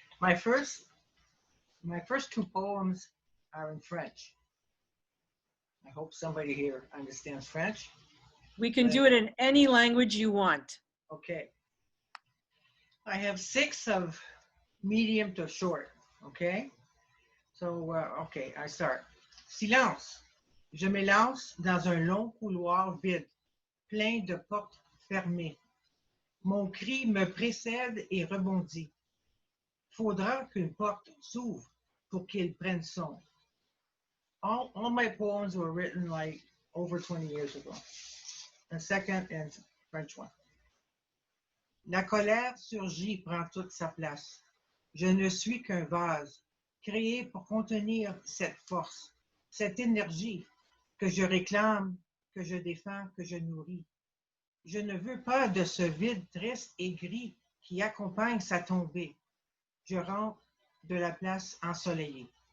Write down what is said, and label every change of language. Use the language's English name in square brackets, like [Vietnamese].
[English] My first two poems are in French. I hope somebody here understands French. We can do it in any language you want. Okay. I have 6 of medium to short. Okay. So, okay, I start. Silence. [French] Je m'élance dans un long couloir vide, plein de portes fermées. Mon cri me précède et rebondit. Faudra qu'une porte s'ouvre pour qu'il prenne son. [English] All my poems were written like over 20 years ago. The second and French one. [French] La colère surgit, prend toute sa place. Je ne suis qu'un vase, créé pour contenir cette force, cette énergie que je réclame, que je défends, que je nourris. Je ne veux pas de ce vide triste et gris qui accompagne sa tombée. Je rentre de la place ensoleillée.